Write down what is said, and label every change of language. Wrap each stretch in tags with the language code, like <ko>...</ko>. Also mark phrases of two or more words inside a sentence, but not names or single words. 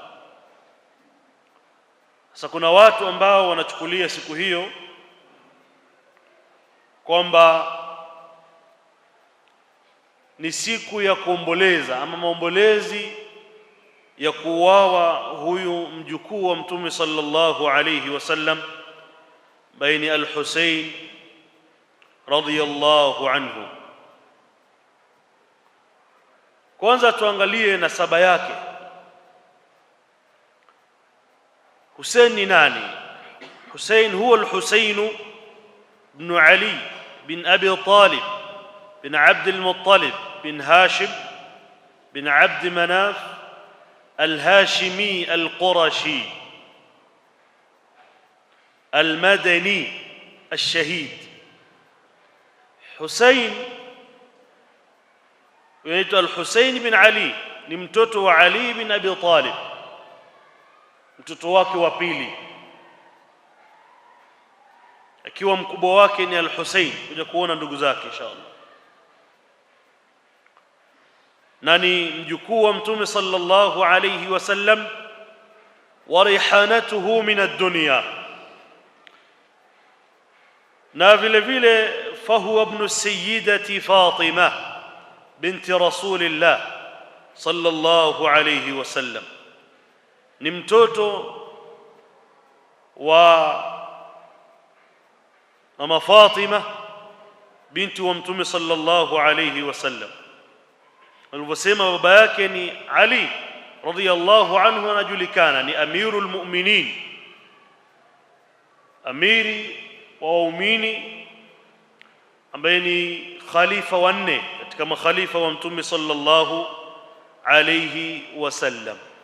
<sw>Sasa kuna watu ambao wanachukulia siku hiyo kwamba ni siku ya kuomboleza ama maombolezi ya kuuawa huyu mjukuu wa mtume</sw> <ar>صلى الله عليه وسلم</ar> <sw>baini al-Husayn</sw> <ar>رضي الله عنه.</ar> <sw>Kwanza tuangalie nasaba yake. Husayn ni nani? Husayn huwa al-Husayn ibn Ali bin Abi Talib bin Abd al-Muttalib bin Hashim bin Abd Manaf al-Hashimi al-Qurashi al-Madani al-Shahid. Husayn yunaitwa al-Husayn bin Ali, ni mtoto wa Ali bin Abi Talib, mtoto wake wa pili, akiwa mkubwa wake ni al-Husayn. Kuja kuona ndugu zake inshallah. Na ni mjukuu wa mtume</sw> <ar>صلى الله عليه وسلم, وريحانته من الدنيا,</ar> <sw>na vile vile</sw> <ar>فهو ابن السيدة فاطمة بنت رسول الله صلى الله عليه وسلم.</ar> <sw>Ni mtoto wa mama Fatima binti wa Mtume</sw> <ar>صلى الله عليه وسلم.</ar> <sw>Alivyosema baba yake ni Ali</sw> <ar>رضي الله عنه,</ar> <sw>anajulikana ni</sw> <ar>أمير المؤمنين,</ar> <sw>amiri wa waumini, ambaye ni khalifa wa nne katika makhalifa wa Mtume</sw> <ar>صلى الله عليه وسلم.</ar>